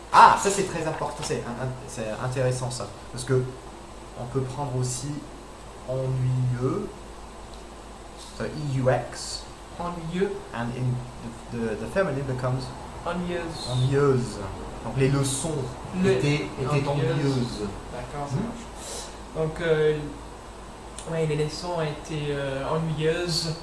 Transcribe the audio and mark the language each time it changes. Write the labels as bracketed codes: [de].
[fr] Ah, ça c'est très important, c'est intéressant ça, parce que on peut prendre aussi ennuyeux, so EUX, Ennuyeux. [en] and in the feminine becomes [fr] Ennuyeuse. ennuyeuse. Donc les leçons étaient ennuyeuses. D'accord, ça marche. Donc, ouais, les leçons étaient ennuyeuses.